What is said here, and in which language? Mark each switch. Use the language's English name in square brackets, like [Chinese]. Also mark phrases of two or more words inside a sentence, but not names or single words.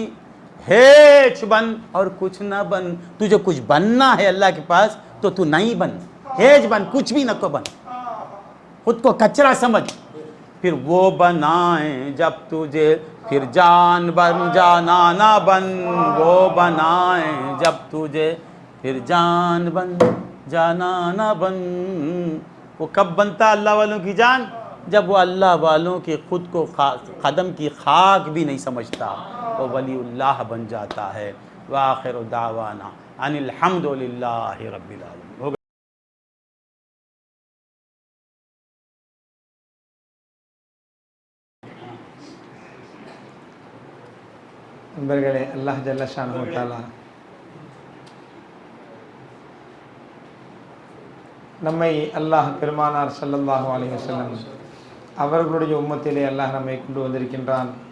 [Urdu] ہیج بن اور کچھ نہ بن، تجھے کچھ بننا ہے اللہ کے پاس تو تو نہیں بن، ہیج بن، کچھ بھی نہ کو بن، خود کو کچرا سمجھ، پھر وہ بنائیں جب تجھے، پھر جان بن جانا نہ بن، وہ بنائیں جب تجھے، پھر جان بن جانا نہ بن۔ وہ کب بنتا اللہ والوں کی جان؟ جب وہ اللہ والوں کے خود کو قدم کی خاک بھی نہیں سمجھتا، وہ ولی اللہ بن جاتا ہے۔ [Arabic] وآخر دعوانا ان الحمد للہ رب العالمین۔ [Tamil] நண்பர்களே, [Arabic] الله جل شأنه وتعالى [Tamil] நம்மை அல்லாஹ் பெருமானார் [Arabic] صلى الله عليه وسلم [Tamil] அவர்களுடைய உம்மத்திலே அல்லாஹ் நம்மை கொண்டு வந்திருக்கின்றான்।